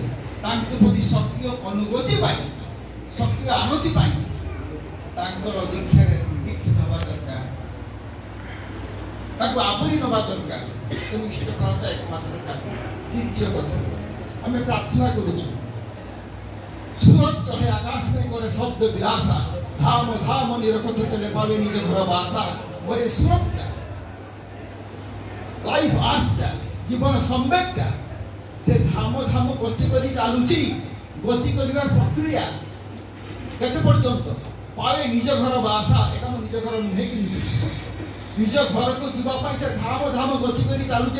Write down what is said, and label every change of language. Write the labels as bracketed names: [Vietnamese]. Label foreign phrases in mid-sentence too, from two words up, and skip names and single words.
[Odia] ତାଙ୍କ ପ୍ରତି ସକ୍ରିୟ ଅନୁଭୂତି ପାଇଁ, ସକ୍ରିୟ ଆନତି ପାଇଁ ତାଙ୍କର ଦୀକ୍ଷାରେ ଦୀକ୍ଷିତ ହେବା ଦରକାର, ତାକୁ ଆବରି ନେବା ଦରକାର। ତେଣୁ ଇଷ୍ଟ ପ୍ରାଣତା ଏକମାତ୍ର କାରଣ। ଦ୍ୱିତୀୟ କଥା, ଆମେ ପ୍ରାର୍ଥନା କରୁଛୁ, [Hindi] सुरत चढ़े आकाश में करे शब्द विलासा, धाम धाम निरखत चले पावे निज घर बासा। [Odia] मोरे ସୁରତଟା, [English] life arts, [Odia] ଜୀବନ ସମ୍ବେକଟା, ସେ ଧାମ ଧାମ ଗତି କରି ଚାଲୁଛି। ଗତି କରିବାର ପ୍ରକ୍ରିୟା କେତେ ପର୍ଯ୍ୟନ୍ତ? [Hindi] पारे निज घर बासा। [Odia] ଏଟା ମୋ ନିଜ ଘର ନୁହେଁ, କିନ୍ତୁ ନିଜ ଘରକୁ ଯିବା ପାଇଁ ସେ ଧାମ ଧାମ ଗତି କରି ଚାଲୁଛି।